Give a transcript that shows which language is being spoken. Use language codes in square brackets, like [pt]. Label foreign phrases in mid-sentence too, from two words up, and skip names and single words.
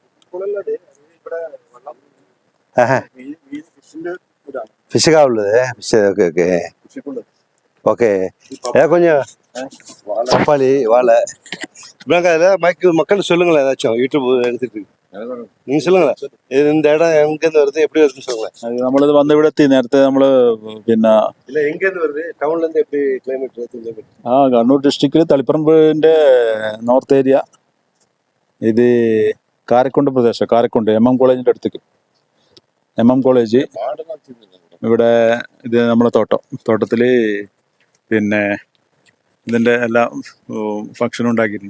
[ta] ஃபிஷ்ஷுக்கா உள்ளது? ஃபிஷ். [en] okay okay okay. [ta] கொஞ்சம் பப்பாளி, வாழை. இப்படிங்க அதில் மக்கள் சொல்லுங்களேன், ஏதாச்சும் யூடியூப் எடுத்துட்டு நீங்கள் சொல்லுங்களேன். இது இந்த இடம் எங்கேருந்து வருது, எப்படி வருதுன்னு சொல்லுங்களேன். [ml] അത് നമ്മളിത് വന്ന ഇവിടെ എത്തി. നേരത്തെ നമ്മള് പിന്നെ [ta] இல்லை எங்கேருந்து வருது, டவுன்லேருந்து எப்படி கிளைமேட்? [ml] കണ്ണൂർ ഡിസ്ട്രിക്റ്റിൽ തളിപ്പറമ്പിന്റെ [en] north area. [ml] ഇത് കാരക്കുണ്ട് പ്രദേശം, കാരക്കുണ്ട് MM കോളേജിന്റെ അടുത്തേക്ക്. MM കോളേജ് ഇവിടെ. ഇത് നമ്മളെ തോട്ടത്തിൽ പിന്നെ ഇതിൻ്റെ എല്ലാ ഫംഗ്ഷനും ഉണ്ടാക്കിയിട്ടുണ്ട്.